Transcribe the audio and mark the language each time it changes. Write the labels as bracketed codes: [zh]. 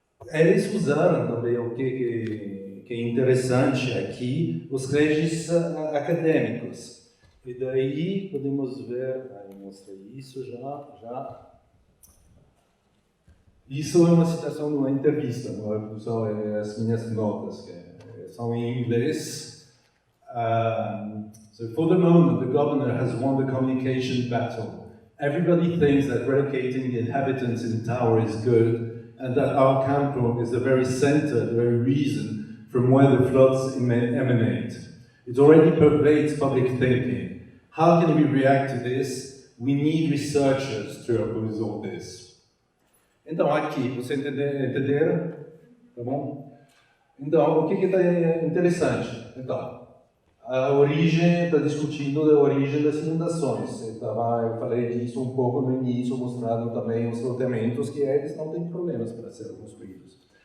[pt] Eles usaram também o que é interessante aqui, os registros acadêmicos. E daí podemos ver, eu mostrei isso já. Isso é uma citação de uma entrevista, não são as minhas notas, que são em inglês. [en] So for the moment, the governor has won the communication battle. Everybody thinks that relocating the inhabitants in the tower is good, and that our campus is the very center, the very reason from where the floods emanate. It already pervades public thinking. How can we react to this? We need researchers to resolve this. [pt] Então, aqui, você entenderam? Tá bom? Então, o que está interessante? Então, a origem, está discutindo a origem das inundações. Eu falei disso um pouco no início, mostrando também os loteamentos que eles não têm problemas para serem construídos.